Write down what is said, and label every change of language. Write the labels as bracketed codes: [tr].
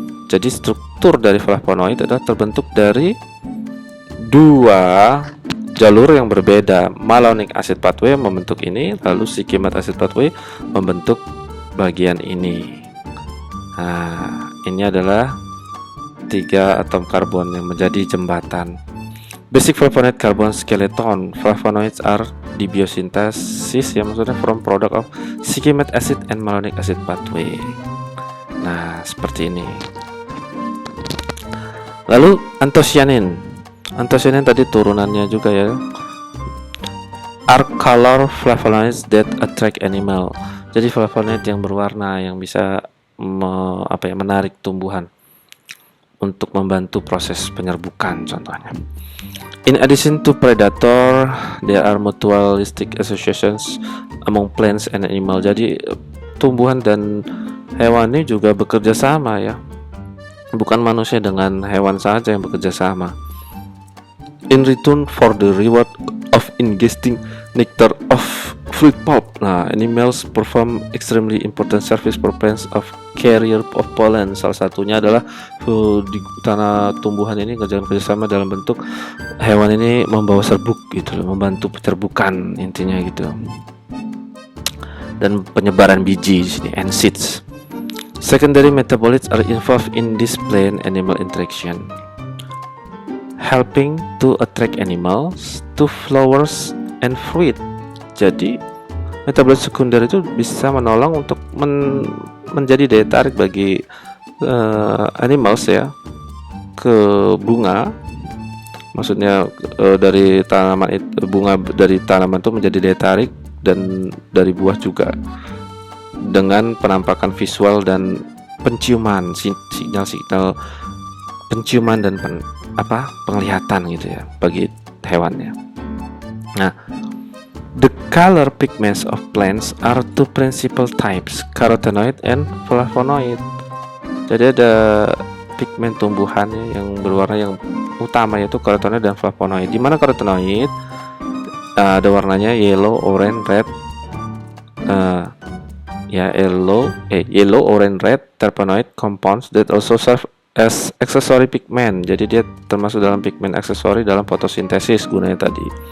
[id] Jadi struktur dari flavonoid adalah terbentuk dari dua jalur yang berbeda. Malonic acid pathway membentuk ini, lalu Shikimate acid pathway membentuk bagian ini. Nah, ini adalah 3 atom karbon yang menjadi jembatan. [en] Basic flavonoid carbon skeleton. Flavonoids are dibiosynthesis, [id] ya, maksudnya [en] from product of Shikimate acid and malonic acid pathway. [id] Nah, seperti ini. Lalu anthocyanin. Anthocyanin tadi turunannya juga ya. [en] Are color flavonoids that attract animal. [id] Jadi flavonoid yang berwarna yang bisa menarik tumbuhan untuk membantu proses penyerbukan contohnya. [en] In addition to predator, there are mutualistic associations among plants and animal. [id] Jadi tumbuhan dan hewan ini juga bekerja sama ya. Bukan manusia dengan hewan saja yang bekerja sama. [en] In return for the reward of ingesting nectar of fruit pulp. Nah, animals perform extremely important service for plants of carrier of pollen. [id] Salah satunya adalah di tanah tumbuhan ini kerjasama dalam bentuk hewan ini membawa serbuk gitu loh, membantu penyerbukan intinya gitu. Dan penyebaran biji di sini [en] and seeds. Secondary metabolites are involved in this plant animal interaction, helping to attract animals to flowers and fruit. [id] Jadi metabolit sekunder itu bisa menolong untuk menjadi daya tarik bagi animals ya ke bunga. Maksudnya dari tanaman itu, bunga dari tanaman itu menjadi daya tarik, dan dari buah juga, dengan penampakan visual dan penciuman, sinyal-sinyal penciuman dan penglihatan gitu ya bagi hewannya. [en] Nah, the color pigments of plants are two principal types, carotenoid and flavonoid. [id] Jadi ada pigmen tumbuhan yang berwarna yang utama yaitu carotenoid dan flavonoid. Di mana carotenoid ada warnanya [en] yellow, orange, red, yellow, orange, red terpenoid compounds that also serve as accessory pigment. [id] Jadi dia termasuk dalam pigmen aksesori dalam fotosintesis gunanya tadi.